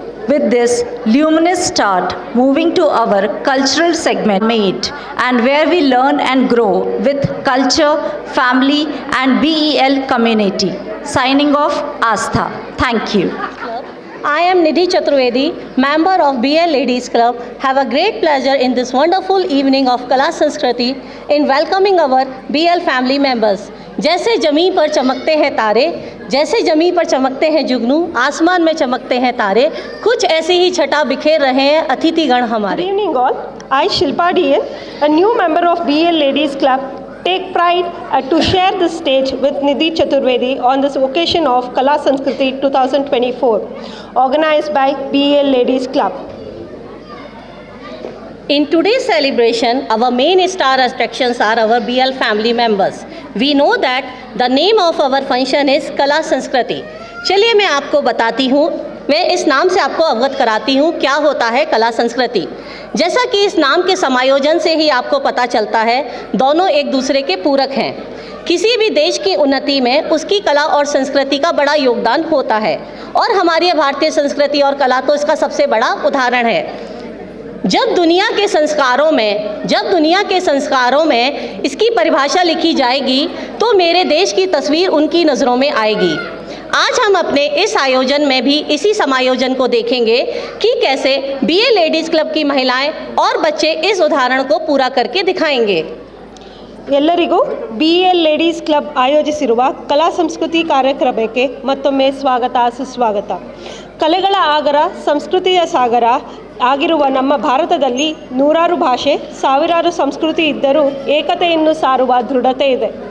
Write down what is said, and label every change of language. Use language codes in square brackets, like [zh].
[en] With this luminous start, moving to our cultural segment made and where we learn and grow with culture, family and BEL community. Signing off, Astha. Thank you. I am Nidhi Chaturvedi, member of BL Ladies Club. Have a great pleasure in this wonderful evening of Kala Sanskriti in welcoming our BL family members. [hi] जैसे ज़मीन पर चमकते हैं तारे, जैसे ज़मीन पर चमकते हैं जुगनू, आसमान में चमकते हैं तारे, कुछ ऐसी ही छटा बिखेर रहे हैं अतिथिगण हमारे। [en] Good evening all. I, Shilpa DN, a new member of BL Ladies Club, take pride to share the stage with Nidhi Chaturvedi on this occasion of Kala Sanskriti 2024, organized by BL Ladies Club. In today's celebration, our main star attractions are our BL family members. We know that the name of our function is Kala Sanskriti. [hi] चलिए मैं आपको बताती हूँ, मैं इस नाम से आपको अवगत कराती हूँ क्या होता है कला संस्कृति। जैसा कि इस नाम के समायोजन से ही आपको पता चलता है, दोनों एक दूसरे के पूरक हैं। किसी भी देश की उन्नति में उसकी कला और संस्कृति का बड़ा योगदान होता है और हमारी भारतीय संस्कृति और कला तो इसका सबसे बड़ा उदाहरण है। जब दुनिया के संस्कारों में इसकी परिभाषा लिखी जाएगी तो मेरे देश की तस्वीर उनकी नज़रों में आएगी। आज हम अपने इस आयोजन में भी इसी समायोजन को देखेंगे कि कैसे BL लेडीज़ क्लब की महिलाएं और बच्चे इस उदाहरण को पूरा करके दिखाएंगे। [kn] ಎಲ್ಲರಿಗೂ BL ಲೇಡೀಸ್ ಕ್ಲಬ್ ಆಯೋಜಿಸಿರುವ ಕಲಾ ಸಂಸ್ಕೃತಿ ಕಾರ್ಯಕ್ರಮಕ್ಕೆ ಮತ್ತೊಮ್ಮೆ ಸ್ವಾಗತ ಸುಸ್ವಾಗತ. ಕಲೆಗಳ ಆಗರ ಸಂಸ್ಕೃತಿಯ ಸಾಗರ ಆಗಿರುವ ನಮ್ಮ ಭಾರತದಲ್ಲಿ ನೂರಾರು ಭಾಷೆ ಸಾವಿರಾರು ಸಂಸ್ಕೃತಿ ಇದ್ದರೂ ಏಕತೆಯನ್ನು ಸಾರುವ ದೃಢತೆ ಇದೆ.